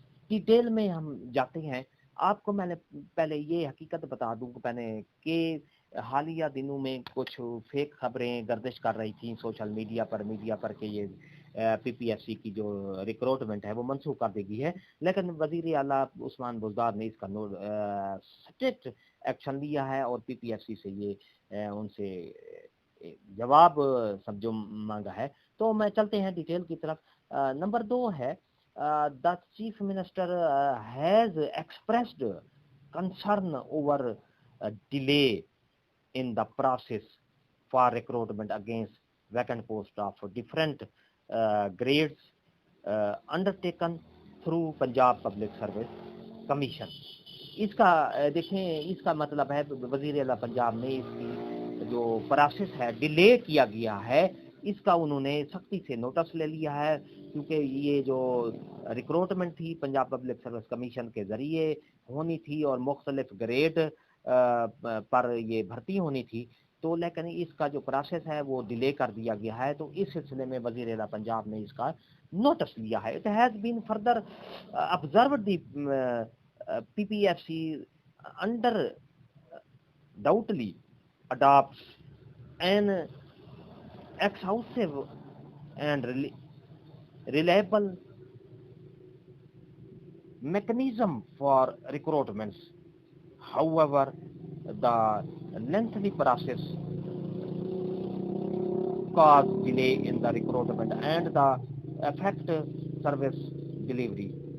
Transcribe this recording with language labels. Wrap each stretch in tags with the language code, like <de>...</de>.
<ur>Detail میں ہم جاتے ہیں. آپ کو میں نے پہلے یہ حقیقت بتا دوں پہلے کہ حالیہ دنوں میں کچھ فیک خبریں گردش کر رہی تھیں سوشل میڈیا پر کہ یہ پی پی ایف سی کی جو ریکروٹمنٹ ہے وہ منسوخ کر دی گئی ہے. لیکن وزیر اعلیٰ عثمان بزدار نے اس کا اسٹرکٹ ایکشن لیا ہے اور پی پی ایف سی سے یہ ان سے جواب سمجھو مانگا ہے. تو میں چلتے ہیں ڈیٹیل کی طرف. نمبر 2 ہے</ur> <en>the chief minister has expressed concern over delay in the process for recruitment against vacant posts of different grades undertaken through Punjab Public Service Commission.</en> <ur>اس کا دیکھیں، اس کا مطلب ہے وزیر اعلیٰ پنجاب نے اس کی جو پروسیس ہے ڈیلے کیا گیا ہے، اس کا انہوں نے سختی سے نوٹس لے لیا ہے. کیونکہ یہ جو ریکروٹمنٹ تھی پنجاب پبلک سروس کمیشن کے ذریعے ہونی تھی اور مختلف گریڈ پر یہ بھرتی ہونی تھی، تو لیکن اس کا جو پروسیس ہے وہ ڈیلے کر دیا گیا ہے. تو اس سلسلے میں وزیر اعلیٰ پنجاب نے اس کا نوٹس لیا ہے.</ur> <en>It has been further observed the P P F C under doubtly adopts an exhaustive and reliable mechanism for recruitments. However, the lengthy process cause delay in the recruitment and the affect service delivery.</en>